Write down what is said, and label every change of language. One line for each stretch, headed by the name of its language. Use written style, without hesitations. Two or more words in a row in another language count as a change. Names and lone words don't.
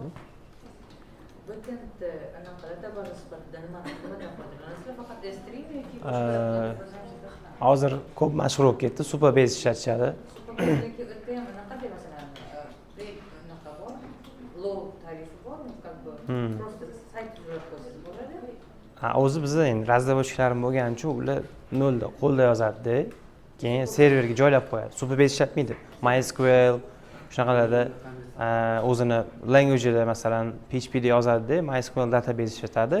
Uzbek: Backendda anaqalarda bor sifatida nimadan foydalanasizlar? Faqat stream yoki Hozir ko'p mashhur bo'lib ketdi, Superbase ishlatishadi. Superbase'dagi o'tda ham anaqa masalan, anaqa bor, low tarifi bor,
Russian: как бы просто
Uzbek: sayt tuzib qo'ysangiz bo'ladi. O'zi bizda endi razработчиklarim bo'lgani uchun ular nolda qo'lda yozadi, keyin serverga joylab qo'yadi. Superbase ishlatmaydi. MySQL shunaqalarda o'zini language'da masalan PHP da yozadi, MySQL database ishlatadi.